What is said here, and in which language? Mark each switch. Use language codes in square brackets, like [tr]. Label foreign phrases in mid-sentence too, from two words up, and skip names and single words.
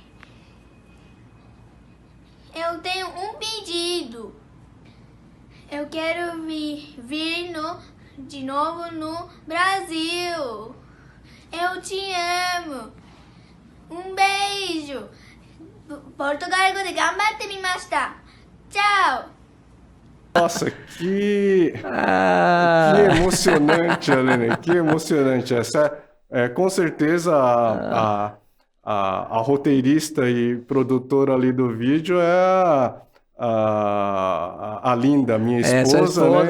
[pt] Eu tenho um pedido. Eu quero vir de novo no Brasil. Eu te amo. Um beijo. [ja] Portugal 語で頑張ってみました. [pt] Tchau. Nossa, que emocionante, Aline, que emocionante. Essa com certeza a roteirista e produtora ali do vídeo é a Linda, minha esposa, né?